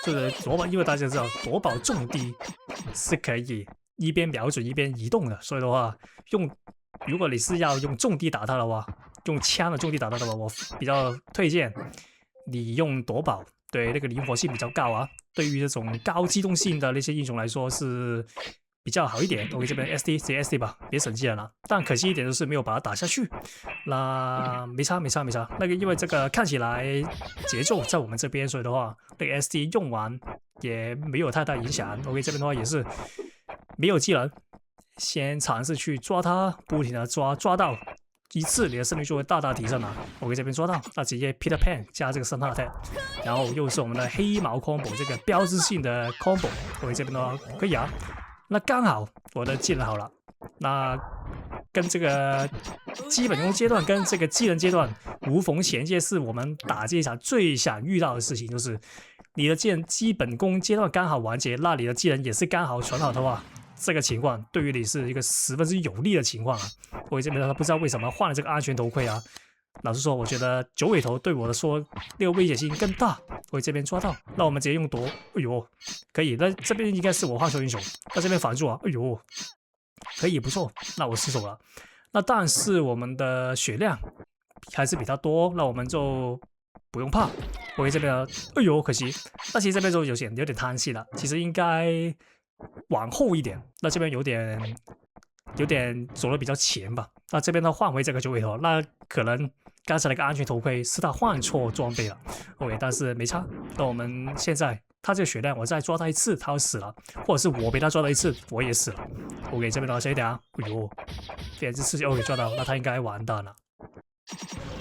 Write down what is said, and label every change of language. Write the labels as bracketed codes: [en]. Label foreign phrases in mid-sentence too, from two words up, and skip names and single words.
[zh] 就是奪寶，因為大家知道奪寶重地是可以一邊瞄準一邊移動的，所以的話如果你是要用重地打他的話，用槍的重地打他的話，我比較推薦你用奪寶，對，那個靈活性比較高啊。對於這種高機動性的那些英雄來說是比較好一點。OK， 這邊 SD 直接 SD 吧，別省技能了。但可惜一點就是沒有把它打下去。那沒差。那個因為這個看起來節奏在我們這邊，所以的話，那個 SD 用完也沒有太大影響。OK， 這邊的話也是沒有技能，先嘗試去抓它，不停的抓到一次，你的勝率就會大大提升了。OK， 這邊抓到，那直接 Peter Pan 加這個生化 attack， 然後又是我們的黑毛 combo 這個標誌性的 combo。OK， 這邊的話可以啊。那剛好我的技能好了，那跟這個基本功階段跟這個技能階段無縫銜接，是我們打這一場最想遇到的事情，就是你的基本功階段剛好完結，那你的技能也是剛好傳好的話，這個情況對於你是一個十分之有利的情況啊。我這邊他不知道為什麼換了這個安全頭盔啊。老實說，我覺得九尾頭對我的說那個威脅性更大。我這邊抓到，那我們直接用奪，哎呦，可以。那這邊應該是我換球英雄，那這邊反住啊，哎呦，可以不錯。那我失手了。那但是我們的血量還是比他多，那我們就不用怕。我這邊，哎呦，可惜。那其實這邊就有點貪心了，其實應該往後一點。那這邊有點走的比較前吧。那這邊他換回這個九尾頭，那可能剛才那個安全頭盔是他換錯裝備了。OK，但是沒差。那我們現在他這個血量，我再抓他一次，他要死了；或者是我被他抓到一次，我也死了。OK， 這邊的話小一點啊。哎呦，非常之刺激。OK， 抓到，那他應該完蛋了。